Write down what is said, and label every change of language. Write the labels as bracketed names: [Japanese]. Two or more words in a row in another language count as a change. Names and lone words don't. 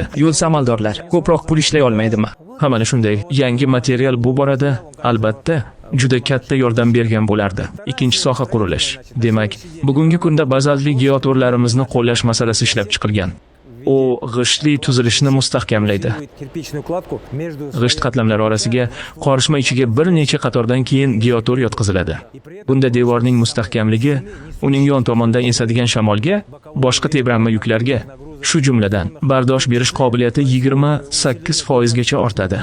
[Uzbek] Yo'l amaldorlar ko'proq pul ishlay olmaydimi? Mana shunday. Yangi material bu borada albatta juda katta yordam bergan bo'lardi. Ikkinchi soha qurilish. Demak, bugungi kunda bazaltli geotorlarimizni qo'llash masalasi ishlab chiqilgan. U g'ishtli tuzilishni mustahkamlaydi. [Russian] Кирпичную кладку между... [Uzbek] G'isht qatlamlari orasiga qorishma ichiga bir necha qatordan keyin geotor yotqiziladi. Bunda devorning mustahkamligi uning yon tomondan esadigan shamolga, boshqa tebranma yuklarga, shu jumladan bardosh berish qobiliyati 28% gacha ortadi.